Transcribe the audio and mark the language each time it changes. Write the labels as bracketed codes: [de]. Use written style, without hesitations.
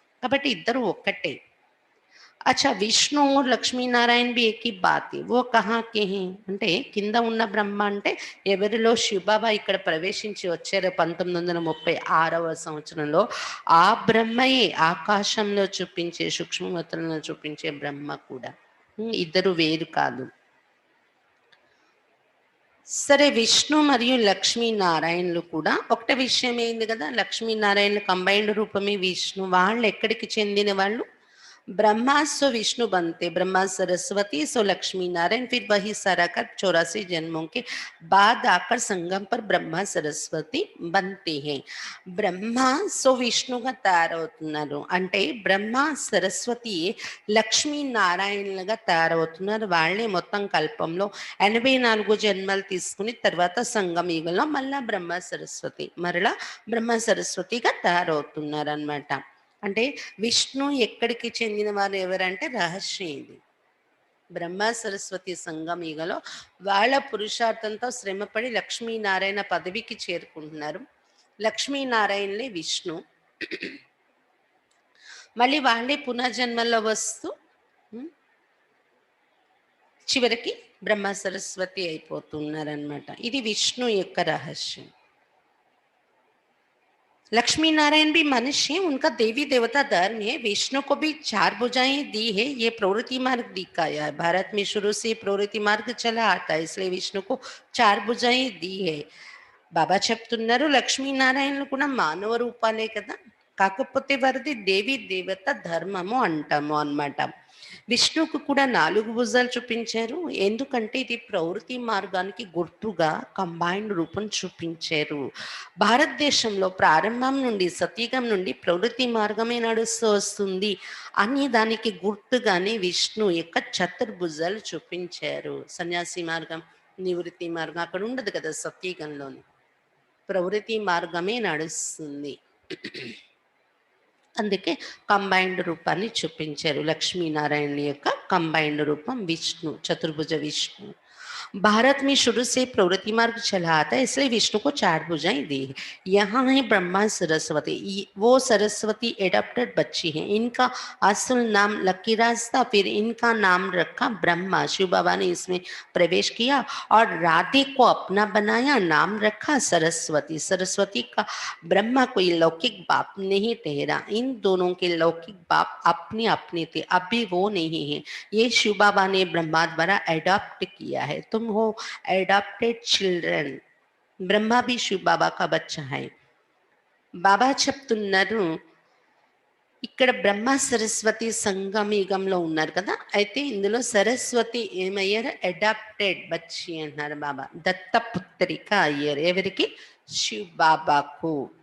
[te] కాబట్టి ఇద్దరు ఒక్కటే. [hi] అచ్చా Vishnu Lakshminarayana B Ek he bath high, వో కహా కే హై [te] అంటే కింద ఉన్న బ్రహ్మ అంటే ఎవరిలో శివబాబా ఇక్కడ ప్రవేశించి వచ్చారు 1936వ సంవత్సరంలో, ఆ బ్రహ్మయే ఆకాశంలో చూపించే సూక్ష్మవతనంలో చూపించే బ్రహ్మ కూడా. ఇద్దరు వేరు కాదు. సరే, విష్ణు మరియు లక్ష్మీనారాయణలు కూడా ఒకటే విషయం అయింది కదా. లక్ష్మీనారాయణలు కంబైన్డ్ రూపమే విష్ణు. వాళ్ళు ఎక్కడికి చెందిన వాళ్ళు? [hi] ब्रह्मा सो विष्णु बनते, ब्रह्मा सरस्वती सो लक्ष्मी नारायण, फिर वही सारा कर 84 जन्मों के बाद आकर संगम पर ब्रह्मा सरस्वती बनते हैं. ब्रह्मा सो [te] విష్ణుగా తయారవుతున్నారు అంటే బ్రహ్మ సరస్వతి లక్ష్మీ నారాయణలుగా తయారవుతున్నారు. వాళ్ళే మొత్తం కల్పంలో 84 జన్మలు తీసుకుని తర్వాత సంగమ యుగంలో మళ్ళా బ్రహ్మ సరస్వతి మరలా బ్రహ్మ సరస్వతిగా తయారవుతున్నారు అన్నమాట. అంటే విష్ణు ఎక్కడికి చెందిన వారు ఎవరంటే రహస్యం ఇది. బ్రహ్మ సరస్వతి సంగమయుగలో వాళ్ళ పురుషార్థంతో శ్రమపడి లక్ష్మీనారాయణ పదవికి చేరుకుంటున్నారు. లక్ష్మీనారాయణలే విష్ణు. మళ్ళీ వాళ్ళే పునర్జన్మల్లో వస్తూ చివరికి బ్రహ్మ సరస్వతి అయిపోతున్నారనమాట. ఇది విష్ణు యొక్క రహస్యం. [hi] लक्ष्मी नारायण भी मनुष्य है, उनका देवी देवता धर्म है. विष्णु को भी 4 भुजाएं दी है. ये प्रवृत्ति मार्ग दिखाया है. भारत में शुरू से प्रवृत्ति मार्ग चला आता है, इसलिए विष्णु को 4 भुजाएं दी है. [te] బాబా చెప్తున్నారు లక్ష్మీనారాయణలు కూడా మానవ రూపాలే కదా, కాకపోతే వారిది దేవి దేవత ధర్మము అంటాము అన్నమాట. విష్ణుకు కూడా 4 భుజాలు చూపించారు, ఎందుకంటే ఇది ప్రవృత్తి మార్గానికి గుర్తుగా కంబైన్డ్ రూపం చూపించారు. భారతదేశంలో ప్రారంభం నుండి సతీగం నుండి ప్రవృత్తి మార్గమే నడుస్తూ వస్తుంది అని దానికి గుర్తుగానే విష్ణు యొక్క చతుర్భుజాలు చూపించారు. సన్యాసి మార్గం, నివృత్తి మార్గం అక్కడ ఉండదు కదా, సతీగంలోని ప్రవృత్తి మార్గమే నడుస్తుంది. అందుకే కంబైన్డ్ రూపాన్ని చూపించారు. లక్ష్మీనారాయణ యొక్క కంబైన్డ్ రూపం విష్ణు, చతుర్భుజ విష్ణు. [hi] भारत में शुरू से प्रवृत्ति मार्ग चला आता है, इसलिए विष्णु को 4 भुजाएँ दी है। यहाँ है ब्रह्मा सरस्वती, वो सरस्वती एडॉप्टेड बच्ची हैं। इनका असल नाम लक्कीराज था, फिर इनका नाम रखा ब्रह्मा। शिव बाबा ने इसमें प्रवेश किया और राधे को अपना बनाया, नाम रखा सरस्वती। सरस्वती का ब्रह्मा कोई लौकिक बाप नहीं ठहरा, इन दोनों के लौकिक बाप अपने अपने थे, अभी वो नहीं है। ये शिव बाबा ने ब्रह्मा द्वारा एडॉप्ट किया है। तुम हो एडॉप्टेड चिल्ड्रन। బ్రహ్మ भी शिव बाबा का बच्चा है. [te] బాబా చెప్తున్నారు, ఇక్కడ బ్రహ్మ సరస్వతి సంగమయుగంలో ఉన్నారు కదా, అయితే ఇందులో సరస్వతి ఏమయ్యారు, అడాప్టెడ్ బచ్చి అంటున్నారు బాబా. దత్తపుత్రిక అయ్యారు. ఎవరికి? శివ్ బాబాకు.